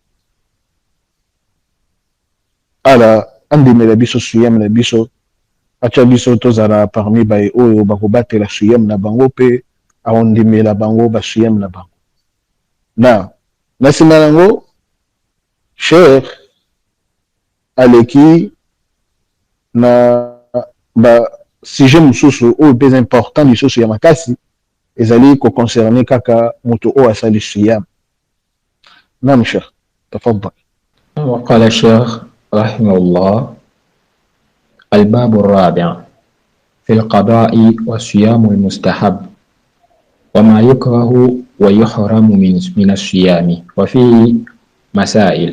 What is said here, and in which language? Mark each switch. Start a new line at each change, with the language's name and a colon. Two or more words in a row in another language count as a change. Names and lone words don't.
Lingala: ala andimela biso suyam na biso atia biso tozala parmi baye oyo bakobatela suyam na bango mpe aondimela bango basuyam na bango na nsima nango sheikh aleki na ba sujet mosusu oyo mpenza important lisusu ya makasi ezali koconcerne kaka moto oyo asali siyam.
Arabic: نعم شيخ، تفضل. وقال الشيخ رحمه الله: الباب الرابع في القضاء والصيام المستحب وما يكره ويحرم من الصيام، وفيه مسائل.